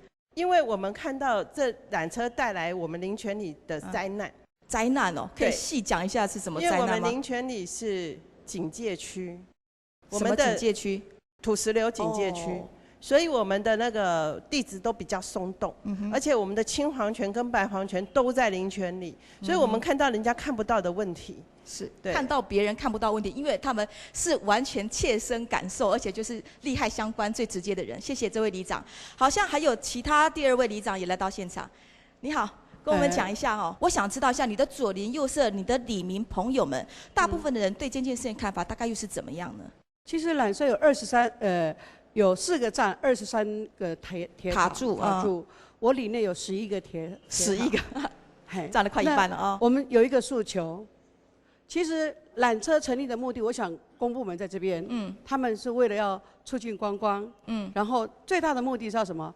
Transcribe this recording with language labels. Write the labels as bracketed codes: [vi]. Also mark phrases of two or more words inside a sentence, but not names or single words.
[zh] 因為我們看到這纜車帶來我們林泉里的災難。災難哦，可以細講一下是什麼災難嗎？因為我們林泉里是警戒區，什麼警戒區？土石流警戒區，所以我們的那個地質都比較鬆動，而且我們的青黃泉跟白黃泉都在林泉里，所以我們看到人家看不到的問題，是看到別人看不到問題，因為他們是完全切身感受，而且就是利害相關最直接的人。謝謝這位里長，好像還有其他第2位里長也來到現場，你好。跟我們講一下哦，我想知道一下你的左鄰右舍、你的里民朋友們，大部分的人對這件事情看法大概又是怎麼樣呢？其實纜車有4個站，23個鐵塔柱，我里內有11個11個，占了快一半了啊。我們有一個訴求，其實纜車成立的目的，我想公部門在這邊，他們是為了要促進觀光，然後最大的目的是要什麼？